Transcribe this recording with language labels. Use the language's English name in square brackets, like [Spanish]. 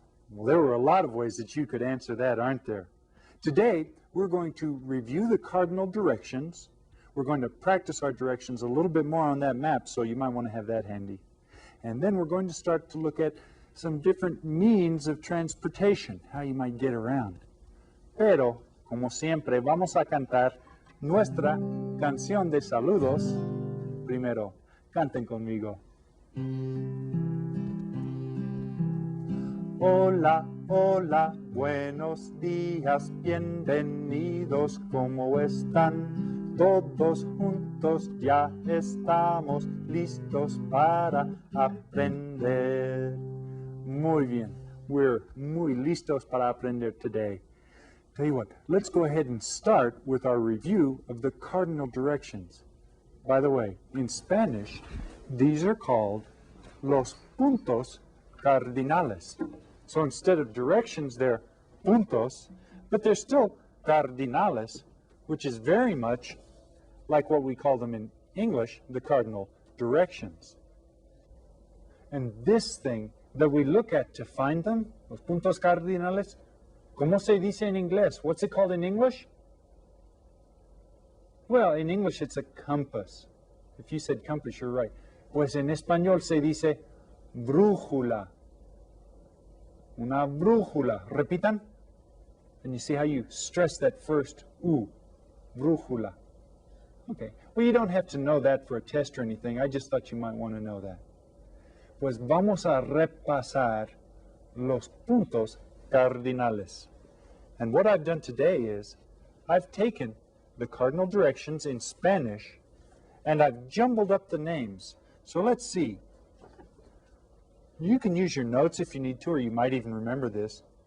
[English] Well, there were a lot of ways that you could answer that, aren't there? Today, we're going to review the cardinal directions. We're going to practice our directions a little bit more on that map, so you might want to have that handy. And then we're going to start to look at some different means of transportation, how you might get around. [Spanish] Pero, como siempre, vamos a cantar nuestra canción de saludos. Primero, canten conmigo. Hola, hola, buenos días, bienvenidos, ¿cómo están? Todos juntos ya estamos listos para aprender. Muy bien, [English] we're [Spanish] muy listos para aprender [English] today. Tell you what, let's go ahead and start with our review of the cardinal directions. By the way, in Spanish, these are called [Spanish] los puntos cardinales. [English] So instead of directions, they're puntos, but they're still cardinales, which is very much like what we call them in English, the cardinal directions. And this thing that we look at to find them, [Spanish] los puntos cardinales, ¿cómo se dice en inglés? [English] What's it called in English? Well, in English it's a compass. If you said compass, you're right. [Spanish] Pues en español se dice brújula. Una brújula. Repitan. [English] And you see how you stress that first U. Brújula. Okay. Well, you don't have to know that for a test or anything. I just thought you might want to know that. [Spanish] Pues vamos a repasar los puntos cardinales. [English] And what I've done today is I've taken the cardinal directions in Spanish and I've jumbled up the names. So let's see. You can use your notes if you need to, or you might even remember this.